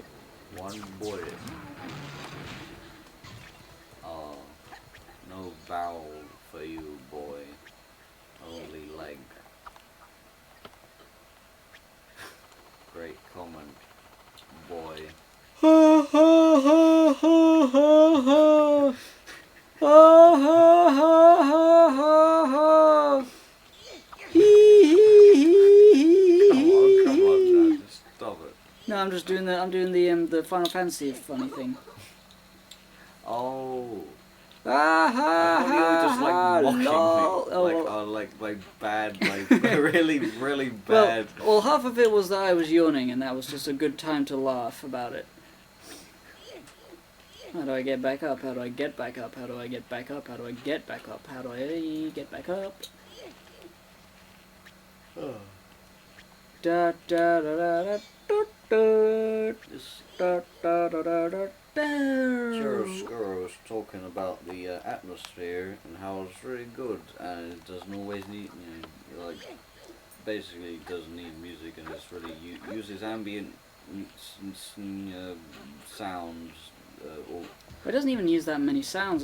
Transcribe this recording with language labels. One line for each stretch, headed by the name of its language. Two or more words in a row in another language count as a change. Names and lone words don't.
English: One bullet. Oh, no barrel for you, boy. Only leg. Great comment, boy. Ha ha ha ha ha ha. Ha ha ha ha ha ha. Hee hee hee Come hee on hee. now, just stop it. No, I'm doing the Final Fantasy funny thing. Oh. Ah ha I thought you were just ha, like mocking lol. me. Oh, Like, well. like bad, like really, really bad. Well, half of it was that I was yawning, and that was just a good time to laugh about it. How do I get back up? How do I get back up? How do I get back up? How do I get back up? How do I get back up? Da da da da da da da This da da da da da da. Chiaroscuro was talking about the atmosphere and how it's really good, and it doesn't always need, you know, like, basically it doesn't need music, and it's really uses ambient sounds, or It doesn't even use that many sounds.